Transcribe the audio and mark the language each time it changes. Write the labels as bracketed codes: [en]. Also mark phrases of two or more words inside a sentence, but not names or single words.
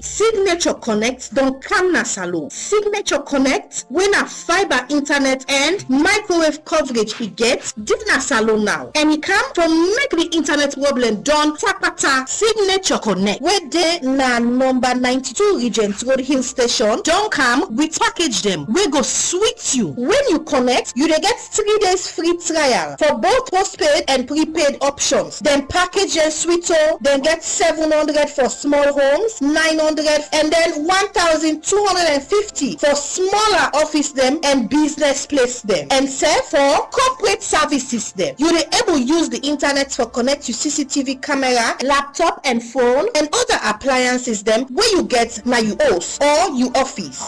[kri] Signature Connect don come na salon. Signature Connect wey na fiber internet and microwave coverage e get dey na salon now. And e come from make the internet problem done tapata. Signature Connect wey dey na number 92 Regent Road Hill Station don come with package dem wey go sweet you. When you connect, you dey get 3 days free trial for both postpaid and prepaid options. Then package and sweeto, then get 700 for small homes, 900 and then 1,250 for smaller office them and business place them. And save for corporate services them. You dey able use the internet for connect to CCTV camera, laptop and phone and other appliances them where you get na you house or you office.